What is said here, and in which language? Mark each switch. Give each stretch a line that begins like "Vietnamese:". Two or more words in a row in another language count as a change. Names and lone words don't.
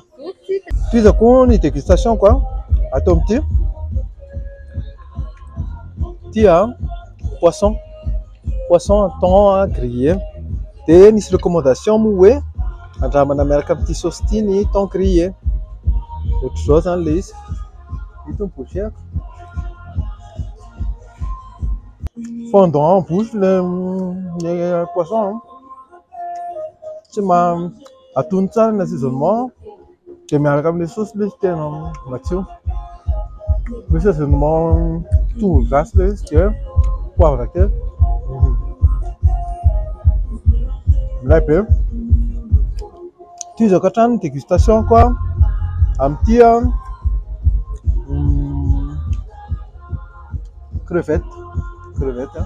Malagasy: Toizako ny
French: dégustation quoi
Malagasy: atao amin'ity. Ity
French: poisson thon grillé.
Malagasy: Dia nisy recommandation moa hoe andramana miaraka amin'ity sauce ity ny
French: thon grillé.
Malagasy: Ohatr'izao zany le izy. Ito ny bouchée.
French: Fondant en bouche le poisson.
Malagasy: atono tsara ny assaisonnement dia miaraka amin'ilay saosy ilay izy tena matsiro. Misy assaisonnement tongolo gasy ilay izy dia poivre kely. Milay be. Tizako hatrany ny dégustation koa amin'ity crevette.